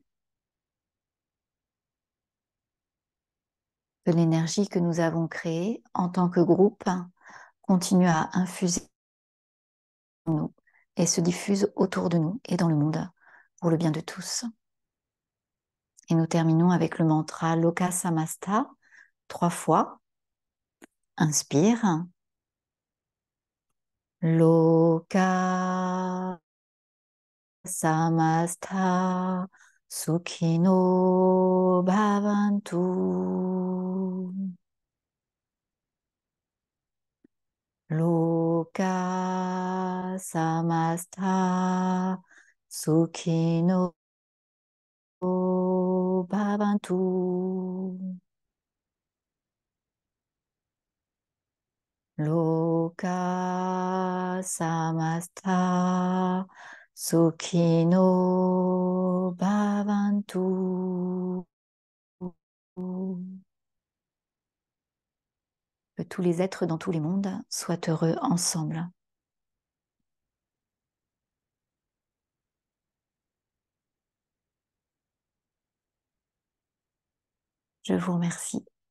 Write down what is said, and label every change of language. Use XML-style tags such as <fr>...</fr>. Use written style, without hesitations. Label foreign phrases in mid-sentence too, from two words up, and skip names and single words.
<fr>Que l'énergie que nous avons créée en tant que groupe continue à infuser en nous et se diffuse autour de nous et dans le monde pour le bien de tous. Et nous terminons avec le mantra Loka Samasta 3 fois. Inspire.</fr> <sa>Loka Samasta Sukhino Bhavantu. Loka samasta sukhino bhavantu. Loka samasta sukhino bhavantu.</sa> <fr>Que tous les êtres dans tous les mondes soient heureux ensemble. Je vous remercie.</fr>